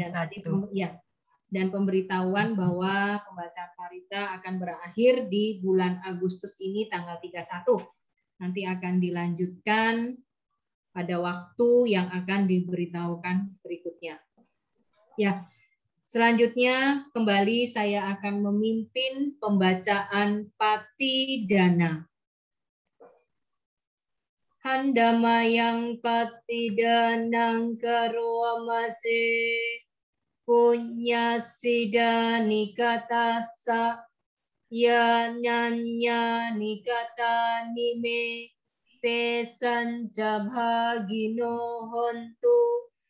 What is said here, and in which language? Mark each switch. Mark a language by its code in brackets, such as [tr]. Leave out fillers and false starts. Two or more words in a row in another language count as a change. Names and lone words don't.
[id] Dan pemberitahuan bahwa pembacaan parita akan berakhir di bulan Agustus ini tanggal 31. Nanti akan dilanjutkan pada waktu yang akan diberitahukan berikutnya. Ya, selanjutnya kembali saya akan memimpin pembacaan Patidana. [pi] Handamayang Patidanang Karwamase Punyasida Nikatasa Yananya Nikata Nime Tesanca Bhagino Hontu